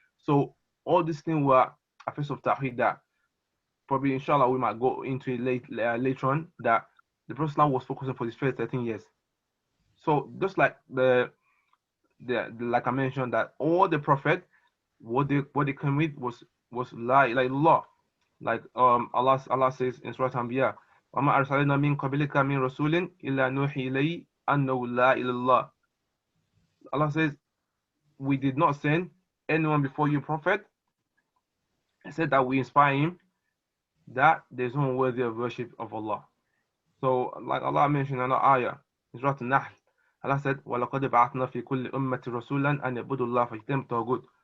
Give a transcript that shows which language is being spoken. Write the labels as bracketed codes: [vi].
[en] So all these things were a face of Tawhid that probably, inshallah, we might go into it later on, that the Prophet was focusing for his first 13 years. So just like like I mentioned, that all the Prophet, what they came with was la ilaha illallah. [ar] Like Allah says in Surah Anbiya, وَمَا أَرْسَلْنَا مِن قَبْلِكَ مِن رَسُولٍ إِلَّا نُوحِي إِلَيْهِ أَنَّهُ لَا إِلَّا اللَّهِ. [en] Allah says, we did not send anyone before you, Prophet, except that we inspire him that there's no one worthy of worship of Allah. [ar] So, like Allah mentioned in another ayah, in Surah An-Nahl, Allah said, وَلَقَدْ بَعَثْنَا فِي كُلِّ أُمَّةٍ رَسُولًا أَنْ يَعْبُدُوا اللَّهَ فَاجْتَنِبُوا الطَّاغُوتَ.